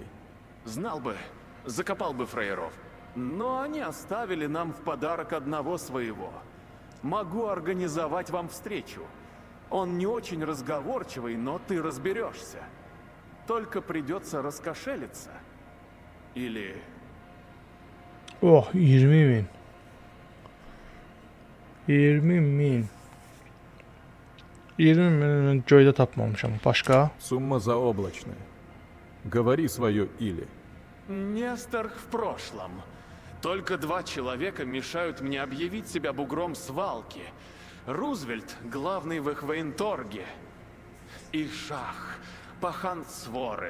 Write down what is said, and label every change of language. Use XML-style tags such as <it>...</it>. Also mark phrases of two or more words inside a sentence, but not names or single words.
<ru>Знал бы, закопал бы фраеров. Но они оставили нам в подарок одного своего. Могу организовать вам встречу. Он не очень разговорчивый, но ты разберешься. Только придется раскошелиться. Или...</ru> <az>Oh, 20.000. 20.000. 20.000 göydə tapmamışam. Başqa?</az> <ru>Сумма заоблачная. Говори свое или. Нестор в прошлом. Только 2 человека мешают мне объявить себя бугром свалки. Рузвельт, главный в их военторге. И Шах, пахан своры.</ru>